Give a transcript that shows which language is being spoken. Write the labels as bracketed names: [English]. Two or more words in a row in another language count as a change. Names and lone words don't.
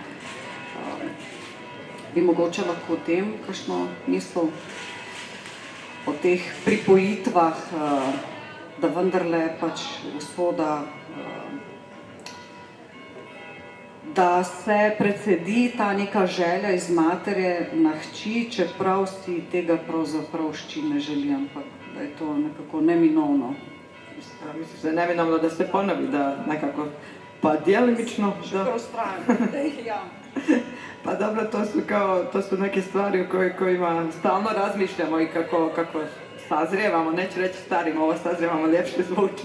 [Slovenian] Bi mogoče lahko o tem kakšno misel, o teh pripojitvah, da vendarle pač usoda, da se precedi ta neka želja iz matere na hči, čeprav si tega pravzaprav hči ne želi, ampak da je to nekako neminovno. [Bosnian] Mislim, da je neminovno da se ponovi, da nekako, pa djelimično, Ja. Pa dobro, to su neke stvari o kojima stalno razmišljamo i kako sazrijevamo, neću reći starimo, ovo sazrijevamo ljepše zvuči.